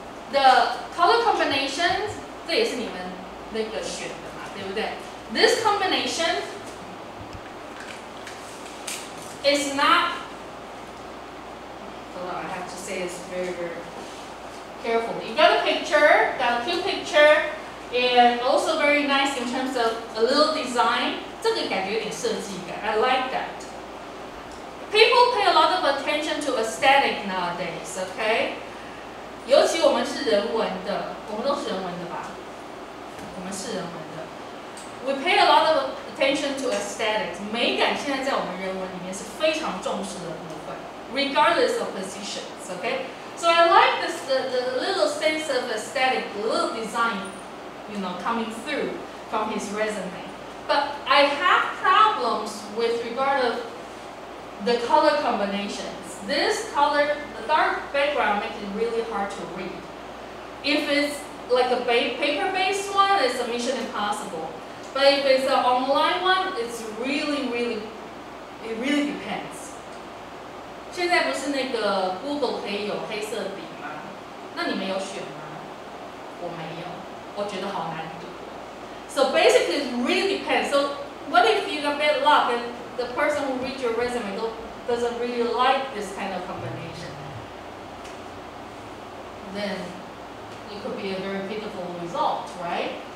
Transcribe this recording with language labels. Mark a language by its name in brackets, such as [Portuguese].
[English] The color combinations, [Chinese] 这也是你们那个选的嘛，对不对？ [English] This combination is not. Hold on, I have to say this very carefully. You got a picture, got a cute picture, and also very nice in terms of a little design. [Chinese] 这个感觉有点设计感 [English] I like that. People pay a lot of attention to aesthetic nowadays, okay? [Chinese] 尤其我们是人文的，我们都是人文的吧？我们是人文的。 [English] We pay a lot of attention to aesthetics. [Chinese] 美感现在在我们人文里面是非常重视的部分 ， [English] regardless of positions, okay? So I like this the little sense of aesthetic, the little design, you know, coming through from his resume. But I have problems with regard of the color combinations. This color, the dark background makes it really hard to read. If it's like a paper-based one, it's a mission impossible. But if it's an online one, it's really depends. [Chinese] 现在不是那个 Google 可以有黑色底吗？那你们有选吗？我没有，我觉得好难读。 [English] So basically, it really depends. So what if you got bad luck and the person who reads your resume doesn't really like this kind of combination? Then it could be a very pitiful result, right?